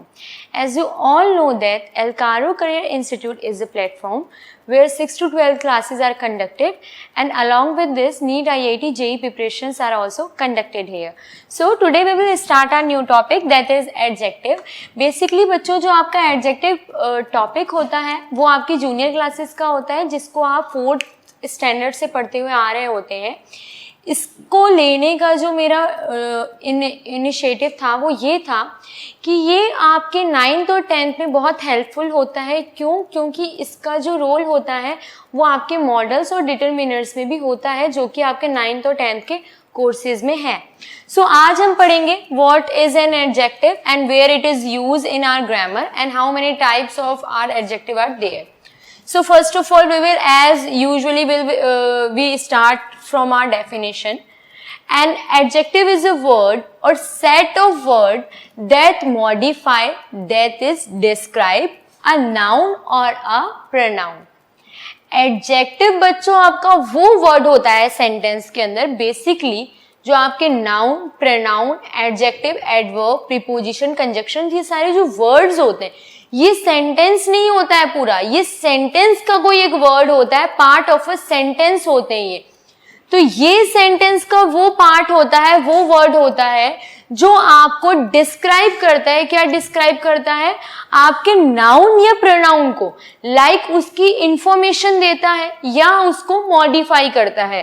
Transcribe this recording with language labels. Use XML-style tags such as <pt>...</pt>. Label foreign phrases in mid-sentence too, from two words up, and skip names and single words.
<en>As you all know that Alcaro Career Institute is a platform where 6 to 12 classes are conducted, and along with this NEET IIT JEE preparations are also conducted here. So today we will start our new topic, that is adjective.</en> <hi>Basically बच्चों जो आपका</hi> <en>adjective topic</en> <hi>होता है वो आपकी</hi> <en>junior classes</en> <hi>का होता है, जिसको आप</hi> <en>4th standard</en> <hi>से पढ़ते हुए आ रहे होते हैं. इसको लेने का जो मेरा इनिशिएटिव था वो ये था कि ये आपके 9th और 10th में बहुत हेल्पफुल होता है. क्योंकि इसका जो रोल होता है वो आपके मॉडल्स और डिटरमिनर्स में भी होता है, जो कि आपके 9th और 10th के कोर्सेज में है. सो आज हम पढ़ेंगे</hi> <en>what is an adjective and where it is used in our grammar and how many types of our adjective are there. So first of all, we will, as usually, we start from our definition. An adjective is a word or set of words that modify, that is, describe a noun or a pronoun.</en> <hi>Adjective बच्चों आपका वो word होता है sentence के अंदर basically जो आपके</hi> <en>noun, pronoun, adjective, adverb, preposition, conjunction,</en> <hi>ये सारे जो words होते हैं, ये सेंटेंस नहीं होता है पूरा, ये सेंटेंस का कोई एक वर्ड होता है,</hi> <en>part of a sentence</en> <hi>होते हैं ये. तो ये सेंटेंस का वो पार्ट होता है, वो वर्ड होता है जो आपको डिस्क्राइब करता है. क्या डिस्क्राइब करता है? आपके नाउन या प्रोनाउन को, लाइक उसकी इंफॉर्मेशन देता है या उसको मॉडिफाई करता है.</hi>